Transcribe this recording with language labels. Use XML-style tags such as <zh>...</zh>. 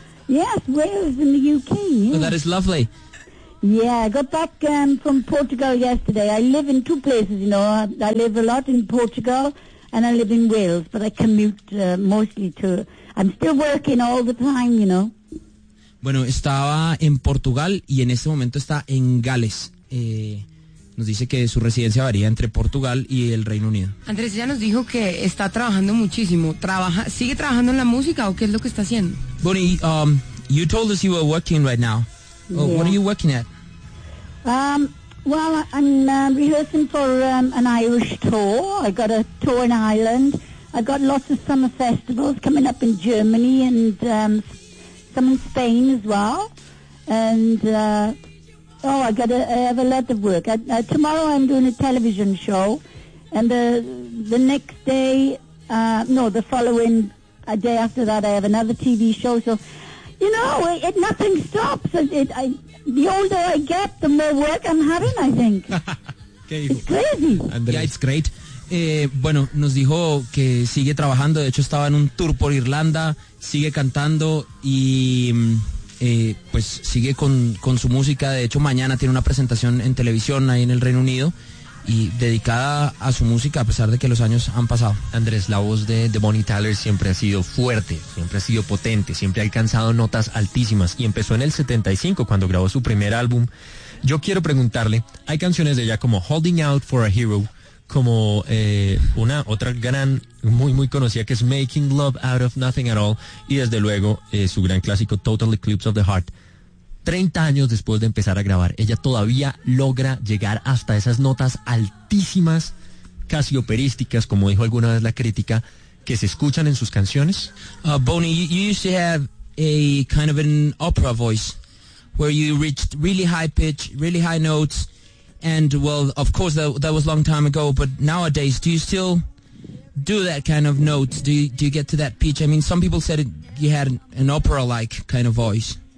<en>Yes, Wales in the UK. Yes. Well, that is lovely. Yeah, I got back from Portugal yesterday. I live in two places, you know. I live a lot in Portugal, and I live in Wales, but I commute mostly to... I'm still working all the time, you know.</en> <es>Bueno, estaba en Portugal y en este momento está en Gales. Nos dice que su residencia varía entre Portugal y el Reino Unido. Andrés, ella nos dijo que está trabajando muchísimo. ¿Trabaja, sigue trabajando en la música o qué es lo que está haciendo?</es> <en>Bunny, you told us you were working right now. Yeah. What are you working at? Well, I'm rehearsing for an Irish tour. I got a tour in Ireland. I got lots of summer festivals coming up in Germany and some in Spain as well. And, I have a lot of work. Tomorrow I'm doing a television show. And the next day, the following day after that, I have another TV show. So, you know, it nothing stops. The older I get, the more work I'm having, I think.</en> <es>¿Qué dijo?</es> <en>It's crazy. Andrés. Yeah, it's great.</en> <es>Bueno, nos dijo que sigue trabajando. De hecho, estaba en un tour por Irlanda. Sigue cantando y pues sigue con su música. De hecho, mañana tiene una presentación en televisión ahí en el Reino Unido y dedicada a su música, a pesar de que los años han pasado. Andrés, la voz de Bonnie Tyler siempre ha sido fuerte, siempre ha sido potente, siempre ha alcanzado notas altísimas. Y empezó en el 75 cuando grabó su primer álbum. Yo quiero preguntarle, hay canciones de ella como Holding Out for a Hero, como una otra gran, muy muy conocida, que es Making Love Out of Nothing at All, y desde luego su gran clásico Total Eclipse of the Heart. 30 años después de empezar a grabar, ella todavía logra llegar hasta esas notas altísimas, casi operísticas, como dijo alguna vez la crítica, que se escuchan en sus canciones.</es> <en>Bonnie, you used to have a kind of an opera voice, where you reached really high pitch, really high notes. And, well, of course, that was a long time ago, but nowadays, do you still do that kind of notes? Do you get to that pitch? I mean, some people said you had an opera-like kind of voice.</en>